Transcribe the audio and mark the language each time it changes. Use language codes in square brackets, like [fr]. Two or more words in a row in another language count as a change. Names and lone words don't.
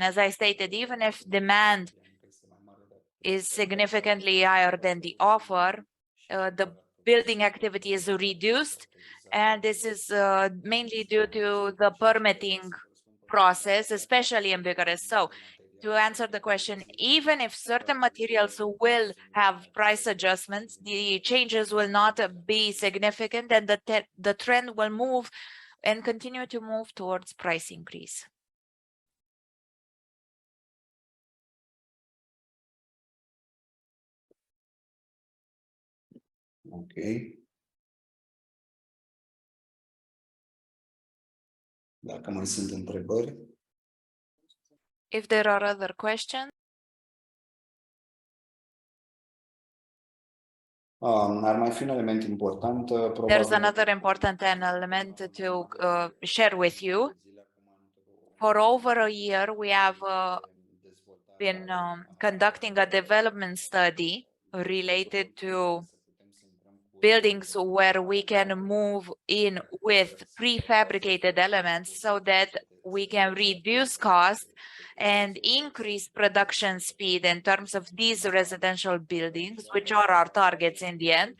[en] As I stated, even if demand is significantly higher than the offer, the building activity is reduced, and this is mainly due to the permitting process, especially in Bucharest. So to answer the question, even if certain materials will have price adjustments, the changes will not be significant, and the trend will move and continue to move towards price increase. Ok. [ro] Dacă mai sunt întrebări. [en] If there are other questions. [ro] Ar mai fi un element important. [en] There's another important element to share with you. For over a year, we have been conducting a development study related to buildings where we can move in with prefabricated elements so that we can reduce cost and increase production speed in terms of these residential buildings, which are our targets in the end.